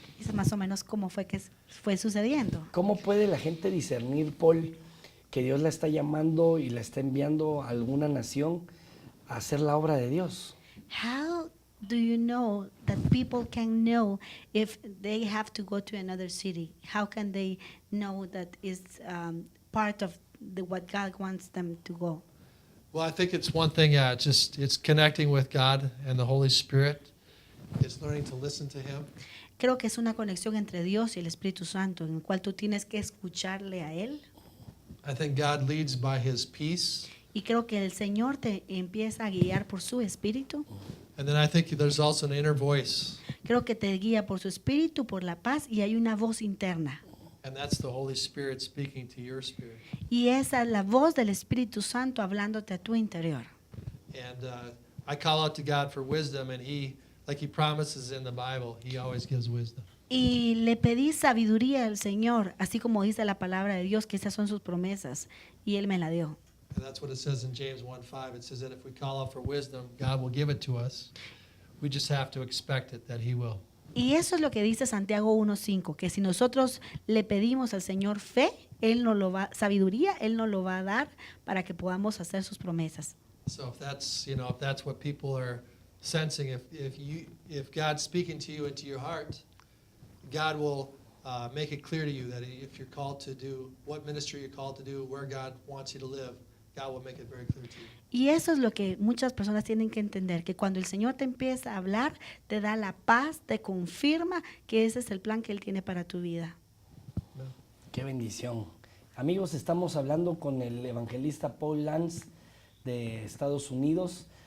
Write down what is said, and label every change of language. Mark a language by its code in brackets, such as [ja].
[es] Eso es más o menos cómo fue que fue sucediendo. ¿Cómo puede la gente discernir, Paul, que Dios la está llamando y la está enviando a alguna nación a hacer la obra de Dios? [en] How do you know that people can know if they have to go to another city? How can they know that is part of what God wants them to go? Well, I think it's one thing, it's connecting with God and the Holy Spirit. It's learning to listen to Him. [es] Creo que es una conexión entre Dios y el Espíritu Santo, en el cual tú tienes que escucharle a Él. [en] I think God leads by His peace. [es] Y creo que el Señor te empieza a guiar por su Espíritu. [en] And then I think there's also an inner voice, [es] Creo que te guía por su Espíritu, por la paz, y hay una voz interna. [en] and that's the Holy Spirit speaking to your spirit. [es] Y esa es la voz del Espíritu Santo hablándote a tu interior. [en] And I call out to God for wisdom, and like He promises in the Bible, He always gives wisdom. [es] Y le pedí sabiduría al Señor, así como dice la palabra de Dios, que esas son sus promesas, y Él me la dio. [en] And that's what it says in James 1:5. It says that if we call out for wisdom, God will give it to us. We just have to expect it, that He will. [es] Y eso es lo que dice Santiago 1:5, que si nosotros le pedimos al Señor fe, Él nos lo va, sabiduría, Él nos lo va a dar para que podamos hacer sus promesas. [en] So if that's, if that's what people are sensing, if God's speaking to you into your heart, God will make it clear to you that if you're called to do what ministry you're called to do, where God wants you to live, God will make it very clear to you. [es] Y eso es lo que muchas personas tienen que entender, que cuando el Señor te empieza a hablar, te da la paz, te confirma que ese es el plan que Él tiene para tu vida. Qué bendición. Amigos, estamos hablando con el evangelista Paul Lantz de Estados Unidos.